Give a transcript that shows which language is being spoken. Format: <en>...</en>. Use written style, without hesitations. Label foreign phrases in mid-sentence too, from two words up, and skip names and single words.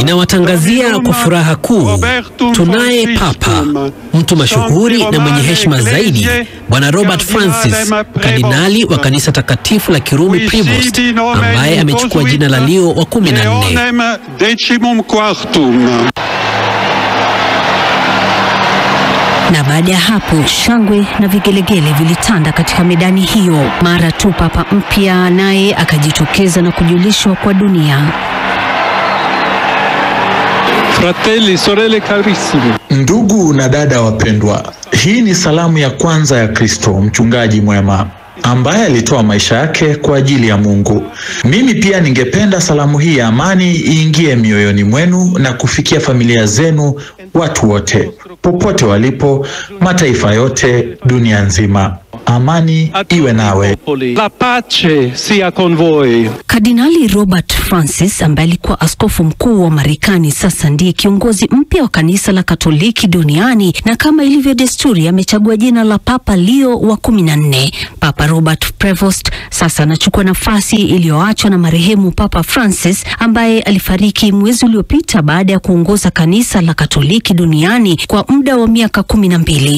<sw>Inawatangazia kwa furaha kuu, tunaye papa, mtu mashuhuri na mwenye heshima zaidi, Bwana Robert Francis, kardinali wa kanisa takatifu la Kirumi Prevost, ambaye amechukua jina la Leo wa 14. Na baada ya hapo, shangwe na vigelegele vilitanda katika medani hiyo mara tu papa mpya naye akajitokeza na kujulishwa kwa dunia.</sw> <it>Fratelli, sorelle carissimi.</it> <sw>Ndugu na dada wapendwa, hii ni salamu ya kwanza ya Kristo, mchungaji mwema ambaye alitoa maisha yake kwa ajili ya Mungu. Mimi pia ningependa salamu hii ya amani iingie mioyoni mwenu na kufikia familia zenu, watu wote popote walipo, mataifa yote, dunia nzima. Amani iwe nawe.</sw> <it>La pace sia con voi.</it> <sw>Kardinali Robert Francis, ambaye alikuwa askofu mkuu wa Marekani, sasa ndiye kiongozi mpya wa kanisa la Katoliki duniani, na kama ilivyo desturi amechagua jina la Papa Leo wa 14. Papa Robert Prevost sasa anachukua nafasi iliyoachwa na marehemu Papa Francis, ambaye alifariki mwezi uliopita baada ya kuongoza kanisa la Katoliki duniani kwa muda wa miaka 12.</sw>